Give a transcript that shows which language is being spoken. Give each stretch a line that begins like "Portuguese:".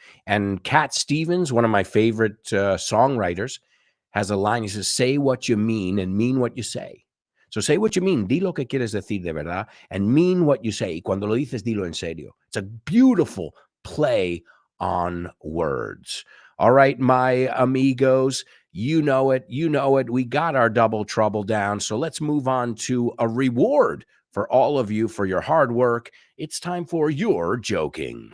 English: And Cat Stevens, one of my favorite songwriters, has a line. He says, say what you mean and mean what you say. So say what you mean.
Spanish: Di lo que quieres decir de verdad
English: and mean what you say.
Spanish: Y cuando lo dices, dilo en serio.
English: It's a beautiful play on words. All right, my amigos, you know it. We got our double trouble down. So let's move on to a reward for all of you for your hard work. It's time for your joking.